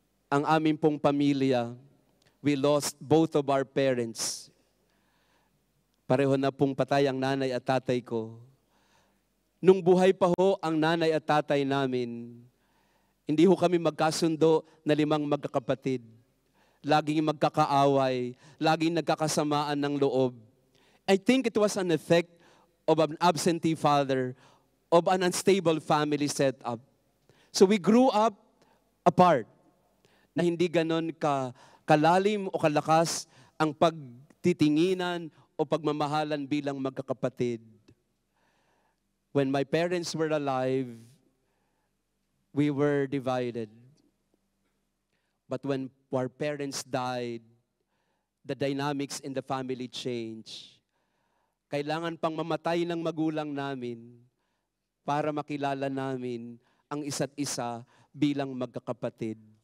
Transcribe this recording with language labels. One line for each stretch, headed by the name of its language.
Filipino: Ang aming pong pamilya,
English: we lost both of our parents.
Filipino: Pareho na pong patay ang nanay at tatay ko. Nung buhay pa ho ang nanay at tatay namin, hindi ho kami magkasundo na 5 magkakapatid. Laging magkakaaway, laging nagkakasamaan ng loob.
English: I think it was an effect of an absentee father, of an unstable family setup.
Filipino: So we grew up apart, na hindi ganon kalalim o kalakas ang pagtitinginan o pagmamahalan bilang magkakapatid.
English: When my parents were alive, we were divided. But when our parents died, the dynamics in the family changed.
Filipino: Kailangan pang mamatay ng magulang namin para makilala namin ang isa't isa bilang magkakapatid.